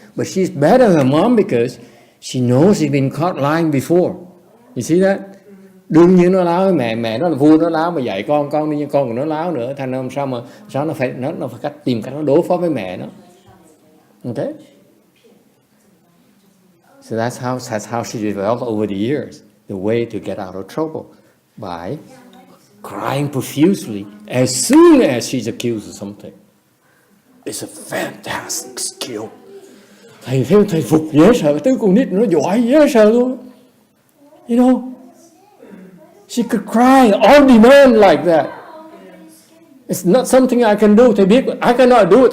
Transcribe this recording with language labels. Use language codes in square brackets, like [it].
[en] But she's better than her mom because she knows she's been caught lying before. You see that? [vi] Đương nhiên nó láo với mẹ nó là vua, nó láo mà dạy con đương nhiên con của nó láo nữa. Thành ra sao nó phải tìm cách nó đối phó với mẹ nó. [en] Okay? So that's how she developed over the years the way to get out of trouble, by crying profusely as soon as she's accused of something. It's a fantastic skill. [vi] Thầy phục dễ sợ, tới con nít nó giỏi dễ sợ luôn. [en] You know, she could cry on demand like that. It's not something I can do. [vi] Thầy biết, [en] I cannot do it.